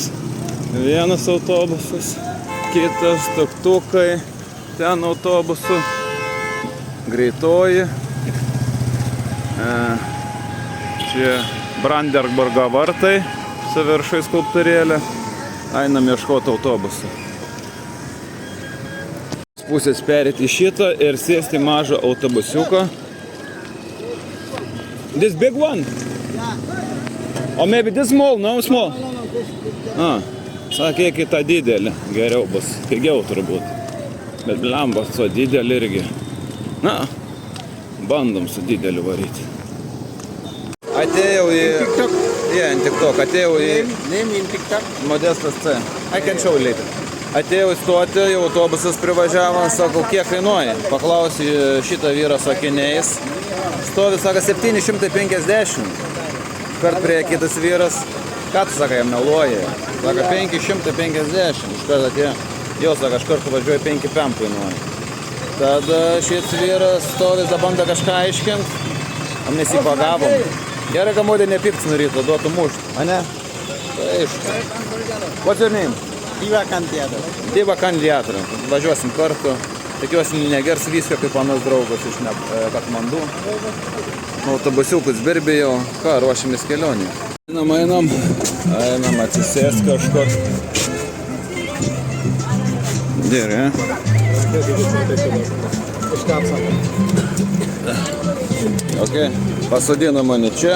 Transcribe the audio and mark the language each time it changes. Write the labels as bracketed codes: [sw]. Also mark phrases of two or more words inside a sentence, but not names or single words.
[lt] Vienas autobusas, kitas tuktukai, ten autobusų, greitoji. Čia Brandenburgo vartai su viršai skulptūrėlė. Einam ieškoti autobusų. Pusės perėti šitą ir sėsti mažą autobusiuką. [en] This big one? Yeah. Or maybe this small? No, small? No. [lt] Sakė, kita didelė. Geriau bus. Pigiau turbūt. Bet blambas su didelį irgi. Na, bandom su dideliu varyti. Atėjau į... TikTok. Atėjau į... [en] Name in TikTok? Modestas C. I can show you later. [lt] Atėjau į stotį, jau autobusas privažiavo, sako, kiek kainuoja. Paklausė šitą vyrą su akiniais. Stovi, sako, 750. Kart prie kitas vyras. Ką tu, sako, jam meluoji? Sako, 550. Iškart atėjo. Jau, sako, aš kartu važiuoju 5,5 kainuoja. Tada šis vyras stovi, zabando kažką aiškint. O mes jį pagavom. Gerai, kad modė nepikts nuryto, duotų mušt. A ne? Tai aišku. [en] What's your name? Diva Kandiatas. [lt] Diva Kandiatas. Važiuosim kartu. Tikiuosi negers viskio kaip panas draugas iš Katmandu. Autobusiukus birbėjau. Ką, ruošimės kelionį. Einam atsisės kažkur. Gerai. Ok, pasodino mane čia.